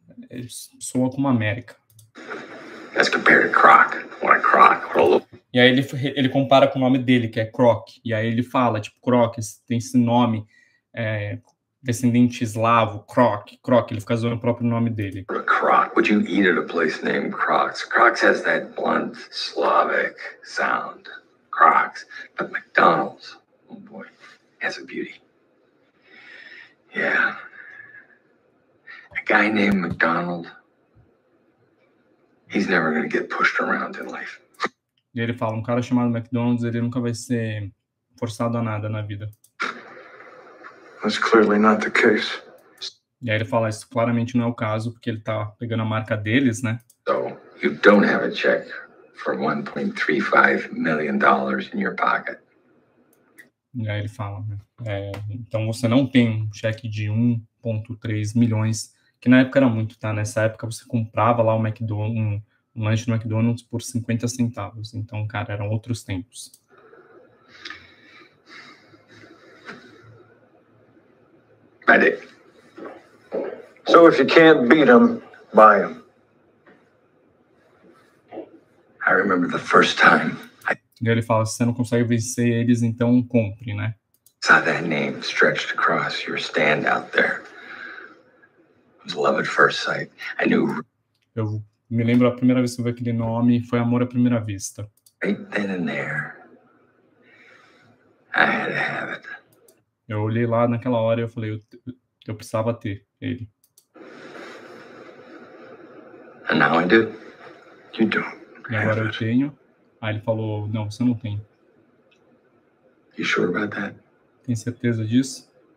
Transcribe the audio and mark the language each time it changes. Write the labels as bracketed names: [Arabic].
[Portuguese] Ele soa como América. [English] As compared to Croc. What a Croc. [Portuguese] E aí ele compara com o nome dele, que é Croc. E aí ele fala, tipo, Croc, tem esse nome descendente eslavo, Croc. Ele fica usando o próprio nome dele. Croc. [English] Would you eat at a place named Croc's? Croc's has that blunt Slavic sound. Croc's. But McDonald's, oh boy, has a beauty. Yeah. A guy named McDonald, he's never going to get pushed around in life. [Portuguese] E ele fala, um cara chamado McDonald's, ele nunca vai ser forçado a nada na vida. [English] That's clearly not the case. [Portuguese] E aí ele fala, isso claramente não é o caso, porque ele tá pegando a marca deles, né? [English] So, you don't have a check for $1.35 million in your pocket. [Portuguese] E aí ele fala, né? Então você não tem um cheque de 1,3 milhões, que na época era muito, tá? Nessa época você comprava lá um lanche no McDonald's por 50 centavos. Então, cara, eram outros tempos. [English] I did. So if you can't beat them, buy them. I remember the first time [Portuguese] E ele fala, se você não consegue vencer eles, então compre, né? [English] saw that name stretched across your stand out there. It was love at first sight. I knew [Portuguese] Eu me lembro a primeira vez que eu vi aquele nome, foi amor à primeira vista. [English] right then and there, I had to have it. [Portuguese] Eu olhei lá naquela hora e eu falei, eu precisava ter ele. [English] And now I do. You don't [Portuguese] E [English] have [Portuguese] agora eu [English] it. [Portuguese] tenho. Aí ele falou, não, você não tem. [English] You sure about that? [Portuguese] Tem certeza disso?